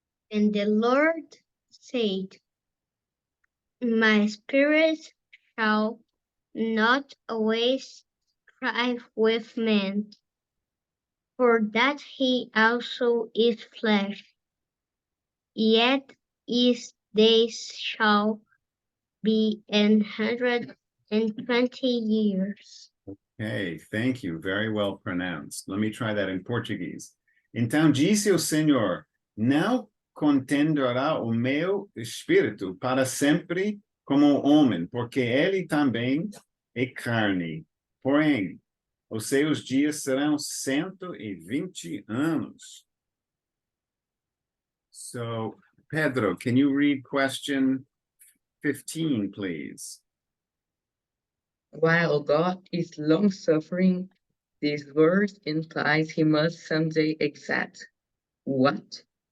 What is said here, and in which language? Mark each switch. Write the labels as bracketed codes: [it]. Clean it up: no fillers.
[en] And the Lord said, My spirit shall not always strive with man, for that he also is flesh. Yet his days shall be 120 years. Okay, thank you. Very well pronounced. Let me try that in Portuguese. [pt] Então disse o Senhor, não contenderá o meu espírito para sempre como o homem, porque ele também é carne. Porém, os seus dias serão 120 anos. [en] So, Pedro, can you read question 15, please? While God is long-suffering, this verse implies he must someday exact what?